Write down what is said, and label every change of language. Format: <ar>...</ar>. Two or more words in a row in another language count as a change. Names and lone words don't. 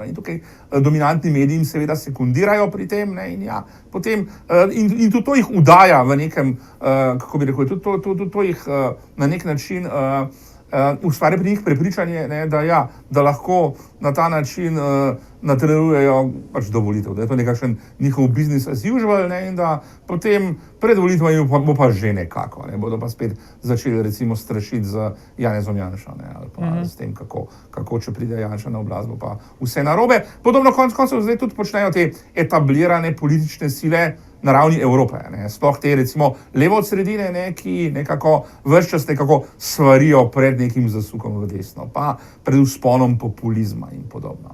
<sl>In tukaj dominantni mediji seveda sekundirajo pri tem, in tudi to jih udaja v nekem, kako bi rekel, tudi to jih na nek način ustvarja pri njih prepričanje, da lahko na ta način natrjujejo pač do volitev, da je to nekakšen njihov</sl> <en>business as usual,</en> <sl>in da potem pred volitvami bo pa že nekako, bodo pa spet začeli recimo strašiti z Janezom Janšo, ali pa s tem, kako če pride Janša na oblast, bo pa vse narobe. Podobno konec koncev zdaj tudi počnejo te etablirane politične sile na ravni Evrope, sploh te recimo levo od sredine, ki nekako ves čas nekako svarijo pred nekim zasukom v desno, pa pred vzponom populizma in podobno.</sl>